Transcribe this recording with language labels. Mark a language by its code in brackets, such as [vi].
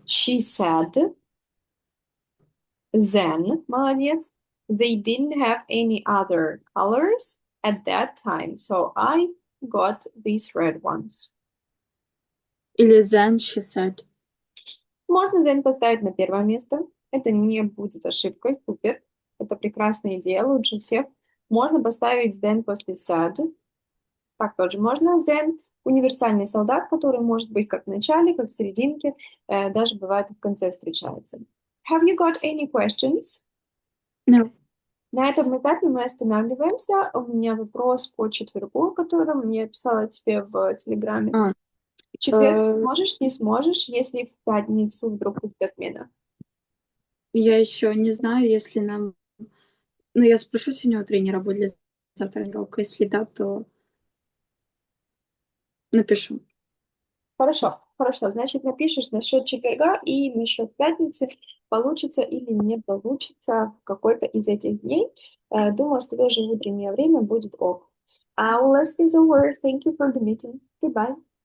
[en] She said then, [ru] молодец. [en] They didn't have any other colors at that time, so I got these red ones. [ru] Или [en] then she said. [ru] Можно then поставить на первое место. Это не будет ошибкой. Супер. Это прекрасная идея, лучше всех. Можно поставить then после said. Так тоже можно. Then — универсальный солдат, который может быть как в начале, как в серединке, даже бывает и в конце встречается. [en] Have you got any questions? No. [ru] На этом этапе мы останавливаемся. У меня вопрос по четвергу, о котором я писала тебе в Телеграме. В четверг сможешь, не сможешь, если в пятницу вдруг будет отмена? Я еще не знаю, если нам... Ну, я спрошу сегодня у тренера, будет ли завтра тренировка. Если да, то напишу. Хорошо. Значит, напишешь насчет четверга и насчет пятницы, получится или не получится в какой-то из этих дней. Думаю, что даже в утреннее время будет ок. [en] Our lesson is over. Thank you for the meeting. Goodbye.